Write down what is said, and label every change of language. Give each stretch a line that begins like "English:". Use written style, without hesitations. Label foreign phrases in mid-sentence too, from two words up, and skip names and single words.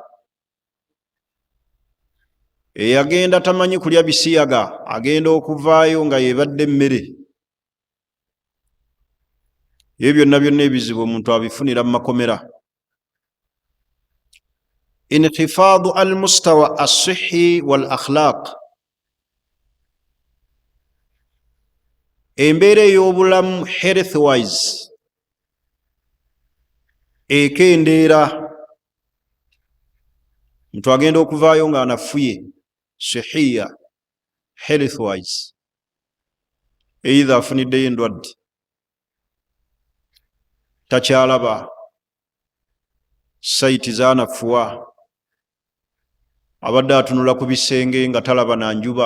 Ganda: Eyagenda tamanyi kulya bisiyaga agenda okuvaayo nga yeebadde emmere. Ebyo byonna byonna ebizibu omuntu abifunira mu makomera.
Arabic: انخفاض المستوى الصحي والأخلاق.
Ganda: Embeera ey'obulamu
English: health wise
Ganda: ekendeera. Omuntu agenda okuvaayo nga anafuye sihiya
English: health wise,
Ganda: either afuniddeyo endwadde, takyalaba saiti zaanafuwa, abadde atunula ku bisenge nga talaba na njuba.